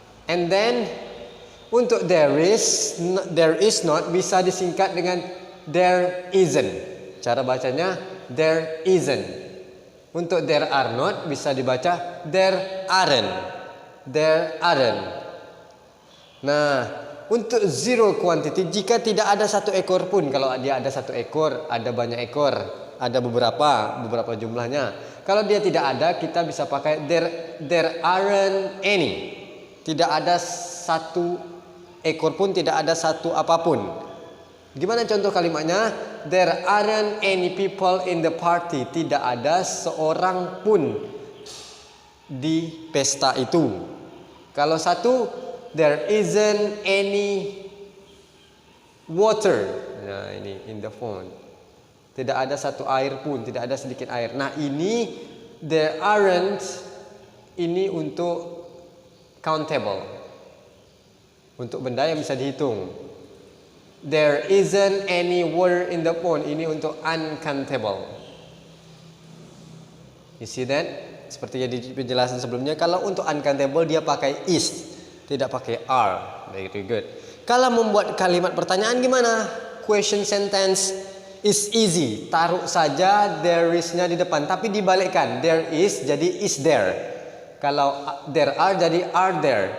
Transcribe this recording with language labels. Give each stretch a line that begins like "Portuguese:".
Indonesian: And then untuk there is not bisa disingkat dengan there isn't. Cara bacanya there isn't. Untuk there are not bisa dibaca there aren't.
English: There aren't.
Indonesian: Nah, untuk zero quantity, jika tidak ada 1 ekor pun, kalau dia ada 1 ekor, ada banyak ekor, ada beberapa jumlahnya. Kalau dia tidak ada, kita bisa pakai there aren't any. Tidak ada 1 ekor pun, tidak ada 1 apapun. Gimana contoh kalimatnya?
English: There aren't any people in the party.
Indonesian: Tidak ada seorang pun di pesta itu.
English: Kalau 1, there isn't any water. Nah, ini in the phone.
Indonesian: Tidak ada satu air pun, tidak ada sedikit air. Nah, ini there aren't, ini untuk countable, untuk benda yang bisa dihitung.
English: There isn't any water in the pond, ini untuk uncountable. You see that?
Indonesian: Seperti yang di penjelasan sebelumnya, kalau untuk uncountable dia pakai is, tidak pakai are.
English: Very good.
Indonesian: Kalau membuat kalimat pertanyaan gimana?
English: Question sentence is easy.
Indonesian: Taruh saja there is-nya di depan, tapi dibalikkan. There is jadi is there. Kalau there are jadi are there.